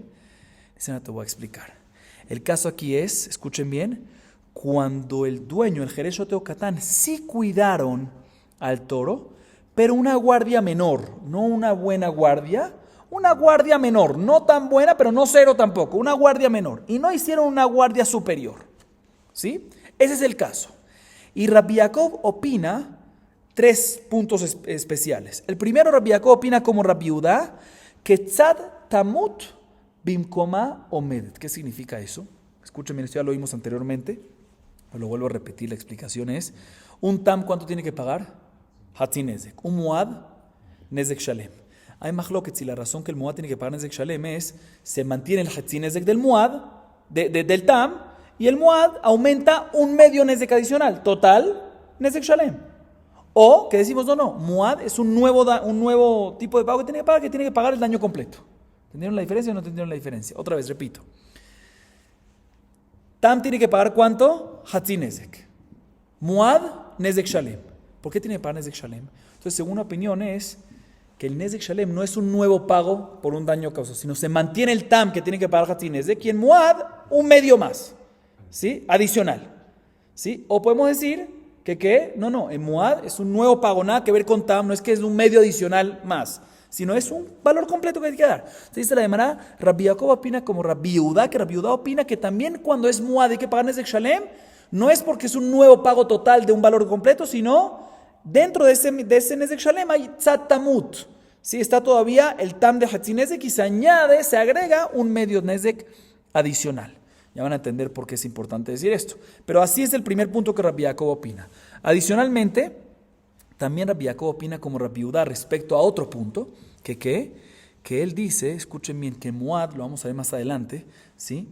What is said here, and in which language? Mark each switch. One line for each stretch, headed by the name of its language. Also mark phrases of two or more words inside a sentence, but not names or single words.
Spanish: Dice, no te voy a explicar. El caso aquí es, escuchen bien, cuando el dueño, el Jeresh, Shoté o Catán, sí cuidaron al toro, pero una guardia menor, no una buena guardia, Una guardia menor, no tan buena, pero no cero tampoco, una guardia menor. Y no hicieron una guardia superior. ¿Sí? Ese es el caso. Y Rabbi Yaakov opina 3 puntos especiales. El primero, Rabbi Yaakov opina como Rabbi Yehuda, que
Hebrew: צד תמות במקומה עומדת.
Spanish: ¿Qué significa eso? Escuchen, esto ya lo vimos anteriormente, lo vuelvo a repetir, la explicación es, un tam, ¿cuánto tiene que pagar?
Hebrew: חצי נזק. Un muad, נזק שלם.
Spanish: Hay mahloket si la razón que el muad tiene que pagar
Hebrew: נזק שלם
Spanish: es, se mantiene el
Hebrew: חצי נזק
Spanish: del muad, del tam, y el muad aumenta un medio nezek adicional. Total,
Hebrew: נזק שלם.
Spanish: O que decimos, no, muad es un nuevo tipo de pago que tiene que pagar el daño completo. ¿Entendieron la diferencia o no entendieron la diferencia? Otra vez, repito. Tam tiene que pagar ¿cuánto?
Hebrew: חצי נזק. מועד, נזק שלם.
Spanish: ¿Por qué tiene que pagar
Hebrew: נזק שלם?
Spanish: Entonces, según una opinión es que el
Hebrew: נזק שלם
Spanish: no es un nuevo pago por un daño causado, sino se mantiene el tam que tiene que pagar
Hebrew: חצי נזק
Spanish: y en muad un medio más, ¿sí? Adicional, ¿sí? O podemos decir que no, en muad es un nuevo pago, nada que ver con tam, no es que es un medio adicional más, sino es un valor completo que hay que dar. Se dice la demara, Rabbi Yaakov opina como Rabbi Yehuda, que Rabbi Yehuda opina que también cuando es muad hay que pagar
Hebrew: נזק שלם,
Spanish: no es porque es un nuevo pago total de un valor completo, sino dentro de ese
Hebrew: נזק שלם
Spanish: hay
Hebrew: צד תמות.
Spanish: Sí, está todavía el tam de
Hebrew: חצי נזק
Spanish: y se agrega un medio nezek adicional. Ya van a entender por qué es importante decir esto. Pero así es el primer punto que Rabbi Yaakov opina. Adicionalmente, también Rabbi Yaakov opina como Rabbi Yehuda respecto a otro punto, que él dice, escuchen bien, que muad, lo vamos a ver más adelante, ¿sí?